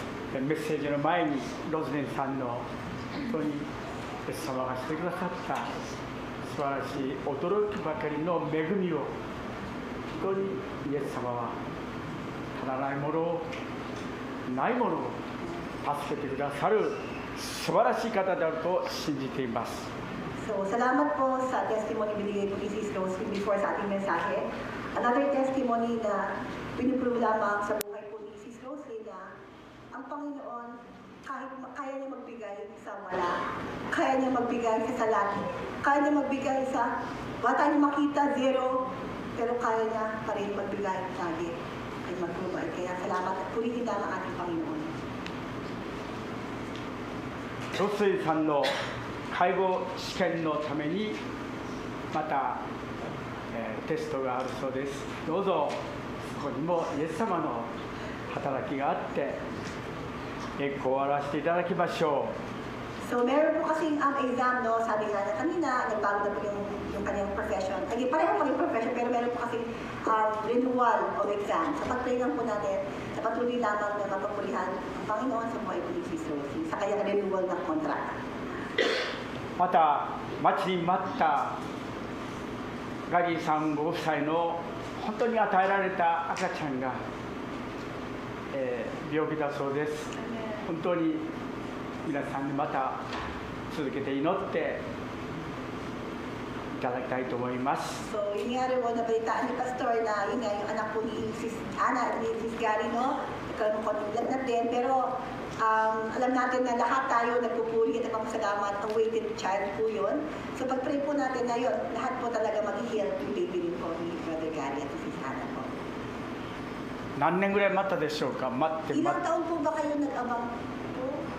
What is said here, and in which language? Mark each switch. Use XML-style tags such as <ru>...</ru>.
<ja>メッセージの前にロズネンさんの本当にイエス様がしてくださった素晴らしい驚きばかりの恵みを、本当にイエス様は足らないものをないものを助けてくださる素晴らしい方であると信じています。</ja> <tl>So, salamat po sa testimony binigay po ni Sis Roslyn before sa ating mensahe. Another testimony na piniprove lamang sa buhay po ni Sis Roslyn na ang Panginoon, kahit kaya niya magbigay sa wala, kaya niya magbigay sa salat, kaya niya magbigay sa wala tayong makita, zero, pero kaya niya pa rin magbigay lagi at mag-provide. Kaya salamat at purihin lang ang ating Panginoon.</tl> <ja>ロスイさんの介護試験のためにまた、テストがあるそうです。どうぞそこにもイエス様の働きがあって栄光を表していただきましょう。</ja> <tl>So meron po kasing exam, no, sabi nga na kanina, nagbago na po yung kanyang profession. Ay, pareho po yung profession, pero meron po kasing</tl> <en>renewal of exam.</en> <tl>Sa pag-pray lang po natin, sa patuloy lamang na mapapulihan ang Panginoon sa buhay po ni Sis Rosie, sa kanyang renewal ng contract.</tl> <ja>また待ちに待ったガリーさんご夫妻の本当に与えられた赤ちゃんが、病気だそうです。本当に皆さんにまた続けて祈っていただきたいと思います。</ja> <tl>So, yun nga rin po, nabalitaan ni Pastor na yun nga yung anak po ni Sis Ana, ni Sis Gary, no? Nagkaroon ko ng din, pero alam natin na lahat tayo nagpupuri at nagpapasalamat, awaited child po yun. So pag-pray po natin na yun, lahat po talaga mag-heal yung baby rin po ni Brother Gary at Sis Ana po.</tl> <ja>何年ぐらい待ったでしょうか。待って待</ja> <tl>Ilang</tl> <ja>って</ja> <tl>taon po ba kayo nag-abang po?</tl>